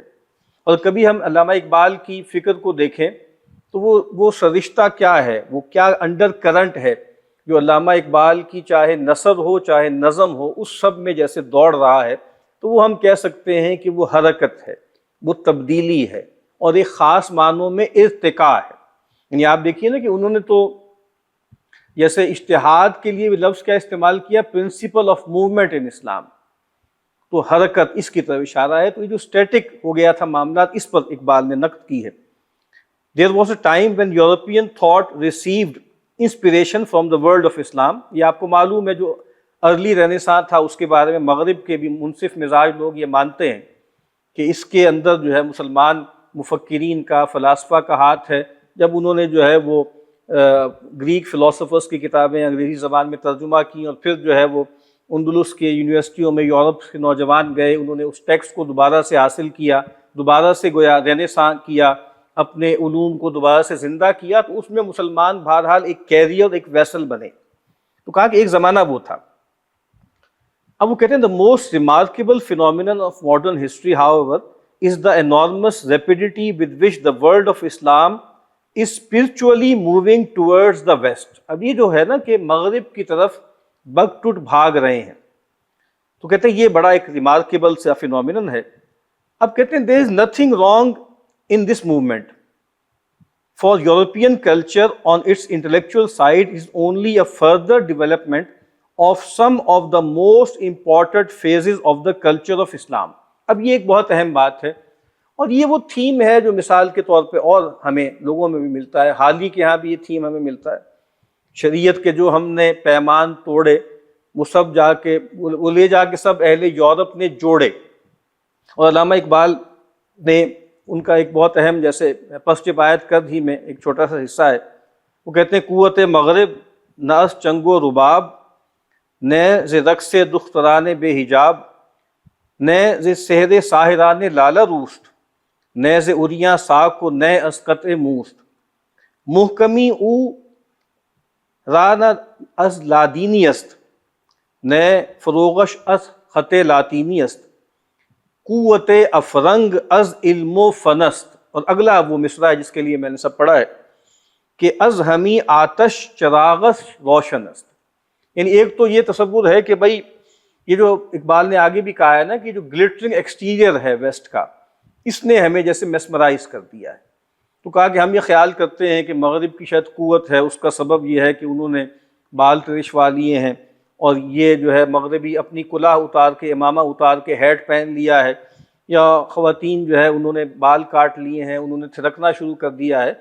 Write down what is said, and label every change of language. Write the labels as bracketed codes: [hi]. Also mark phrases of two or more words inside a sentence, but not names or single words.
[ur] اور کبھی ہم علامہ اقبال کی فکر کو دیکھیں تو وہ سرشتہ کیا ہے، وہ کیا انڈر کرنٹ ہے جو علامہ اقبال کی چاہے نثر ہو چاہے نظم ہو اس سب میں جیسے دوڑ رہا ہے، تو وہ ہم کہہ سکتے ہیں کہ وہ حرکت ہے، وہ تبدیلی ہے، اور ایک خاص معنوں میں ارتقاء ہے۔ یعنی آپ دیکھیے نا کہ انہوں نے تو جیسے اجتہاد کے لیے لفظ کیا استعمال کیا، [en] principle of movement in Islam, [ur] تو حرکت اس کی طرف اشارہ ہے۔ تو یہ جو اسٹیٹک ہو گیا تھا معاملات، اس پر اقبال نے نقد کی ہے۔ [en] There was a time when European thought received inspiration from the world of Islam۔ [ur] یہ آپ کو معلوم ہے جو [en] early renaissance [ur] تھا اس کے بارے میں مغرب کے بھی منصف مزاج لوگ یہ مانتے ہیں کہ اس کے اندر جو ہے مسلمان مفکرین کا، فلاسفہ کا ہاتھ ہے۔ جب انہوں نے جو ہے وہ [en] Greek philosophers [ur] کی کتابیں انگریزی زبان میں ترجمہ کی، اور پھر جو ہے وہ اندلس کے یونیورسٹیوں میں یورپ کے نوجوان گئے، انہوں نے اس ٹیکسٹ کو دوبارہ سے حاصل کیا، دوبارہ سے گویا رینیسانس کیا، اپنے علوم کو دوبارہ سے زندہ کیا، تو اس میں مسلمان بہرحال ایک کیریئر، ایک ویسل بنے۔ تو کہا کہ ایک زمانہ وہ تھا۔ اب وہ کہتے ہیں [en] the most remarkable phenomenon of modern history however is the enormous rapidity with which the world of Islam is spiritually moving towards the west۔ [ur] اب یہ جو ہے نا کہ مغرب کی طرف بگ ٹوٹ بھاگ رہے ہیں، تو کہتے ہیں یہ بڑا ایک ریمارکیبل سا فینومینن ہے۔ اب کہتے ہیں [en] there is nothing wrong in this movement, for European culture on its intellectual side is only a further development of some of the most important phases of the culture of Islam۔ [ur] اب یہ ایک بہت اہم بات ہے، اور یہ وہ تھیم ہے جو مثال کے طور پہ اور ہمیں لوگوں میں بھی ملتا ہے، حال ہی کے یہاں بھی یہ تھیم ہمیں ملتا ہے۔ شریعت کے جو ہم نے پیمان توڑے وہ سب جا کے وہ لے جا کے سب اہل یورپ نے جوڑے۔ اور علامہ اقبال نے ان کا ایک بہت اہم جیسے پسٹ آیت کر ہی میں ایک چھوٹا سا حصہ ہے، وہ کہتے ہیں [fa] قوت مغرب نہ از چنگ و رباب، نہ ز رقص دختران بے حجاب، نہ ز سحر ساحران لالہ روست، نہ ز اریاں ساک و نہ از قطع موست، محکمی او رانا از لادینی است، نہ فروغش از خط لاطینی است، قوت افرنگ از علم و فن است۔ [ur] اور اگلا وہ مصرع ہے جس کے لیے میں نے سب پڑھا ہے کہ [fa] از ہمی آتش چراغش روشن است۔ [ur] یعنی ایک تو یہ تصور ہے کہ بھائی یہ جو اقبال نے آگے بھی کہا ہے نا کہ جو [en] glittering exterior [ur] ہے ویسٹ کا، اس نے ہمیں جیسے میسمرائز کر دیا ہے۔ تو کہا کہ ہم یہ خیال کرتے ہیں کہ مغرب کی شاید قوت ہے، اس کا سبب یہ ہے کہ انہوں نے بال ترشوا لیے ہیں، اور یہ جو ہے مغربی اپنی کلاه اتار کے، امامہ اتار کے ہیٹ پہن لیا ہے، یا خواتین جو ہے انہوں نے بال کاٹ لیے ہیں، انہوں نے تھرکنا شروع کر دیا ہے۔